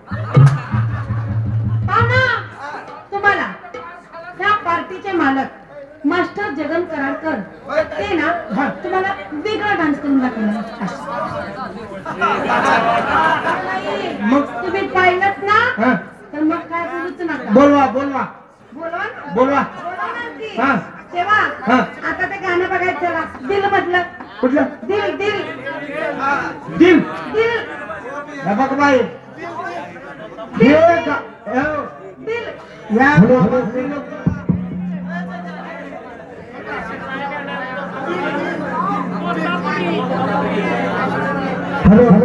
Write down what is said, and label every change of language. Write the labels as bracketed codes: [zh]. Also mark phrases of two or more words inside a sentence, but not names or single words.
[mr] तुम्हाला त्या पार्टीचे मालक मास्टर जगन कराडकर ते ना तुम्हाला वेगळा डान्स करून दाखवला। मग तुम्ही पाहिलंत ना तर मग काय बोलूच नका। बोलवा बोलवा बोलवा बोलवा। हाँ तेव्हा आता ते गाणं बघायचं चला। दिल मधलं कुठलं दिल दिल दिल दिल बघ बाई दिल [en] या hello hello